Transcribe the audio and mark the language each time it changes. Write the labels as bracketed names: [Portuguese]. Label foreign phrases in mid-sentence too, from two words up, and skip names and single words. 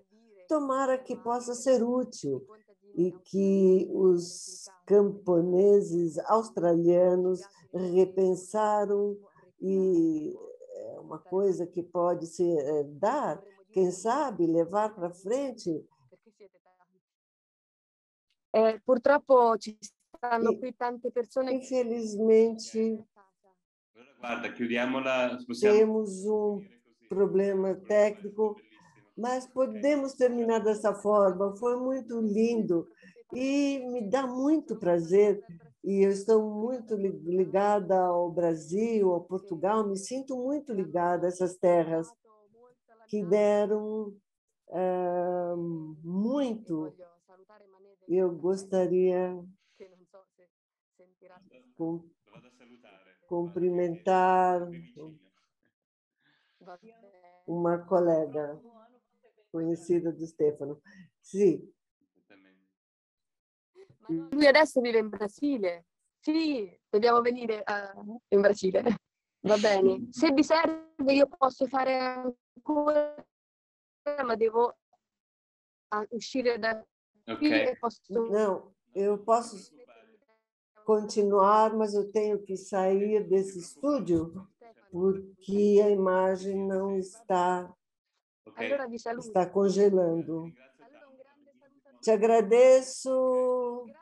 [Portuguese] Tomara que possa ser útil e que os camponeses australianos repensaram, e é uma coisa que pode se dar, quem sabe, levar para frente. [Italian] Purtroppo ci stanno qui tante persone. [Portuguese] Infelizmente, [Italian] guarda, chiudiamola. [Portuguese] Temos um problema técnico, mas podemos terminar dessa forma. Foi muito lindo E me dá muito prazer, e eu estou muito ligada ao Brasil, ao Portugal, me sinto muito ligada a essas terras que deram muito. Eu gostaria cumprimentar uma colega conhecida do Stefano. [Italian] Sì. Lui adesso vive in Brasile? Sì, dobbiamo venire in Brasile. Va bene. Se vi serve io posso fare ancora, ma devo uscire da qui e posso... [Portuguese] Não, eu posso continuar, mas eu tenho que sair desse estúdio porque a imagem não está congelando. Te agradeço.